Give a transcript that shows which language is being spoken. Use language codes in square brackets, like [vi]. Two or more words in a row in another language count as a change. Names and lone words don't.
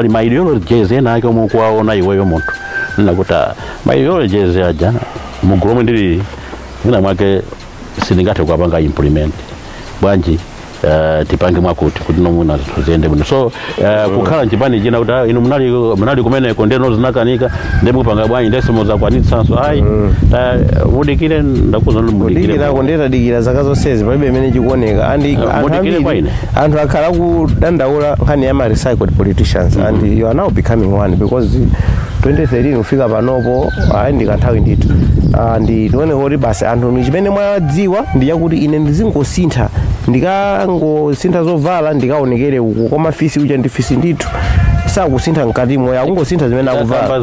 [ny] pali ma-ideologies ena ake omwe kuwaona iweyo munthu nina kuti ma-ideologies aja mugulu omwe ndili mwina mwake sindingathe kuwapanga implement bwanji tipange mwakuti kuti nomuna zinthu ziyende bwino so kukhala nchipani china kuti inu munali kumeneko ndeno zinakanika ndimupanga bwanji ndese muzakwanitsanso ayi mudikire ndakuza nditadikira zaka zonsezi palibe imene chikuoneka anthu akhala kudandaula nkhani ya [en] ma-recycled politicians and you are now becoming one because [ny] 2013 ufika panopo ndikanthawi ndithu ndione kuti basi anthu chimene mwadziwa ndi yakuti ine ndizingosintha ndikangosintha zovala ndikaonekere uko koma fisi uja ndi fisi ndithu sakusintha mkati moyo akungosintha zimene akuvala